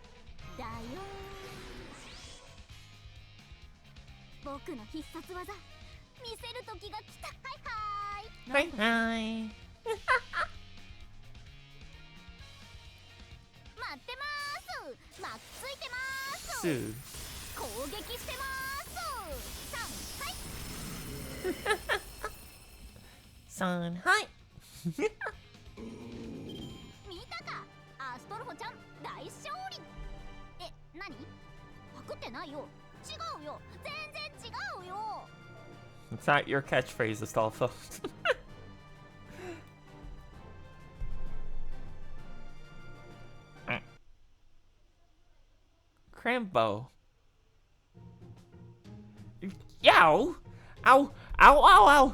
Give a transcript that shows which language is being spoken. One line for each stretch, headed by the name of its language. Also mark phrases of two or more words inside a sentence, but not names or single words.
English: Hi, hi. Sue. Son, hi.
Japanese: 見たか、アストロフちゃん大勝利。え、何？パクってないよ。違うよ。全然違うよ。
English: It's not your catchphrase, Astolfo. Crambo. Yow! Ow! Ow! Ow! Ow!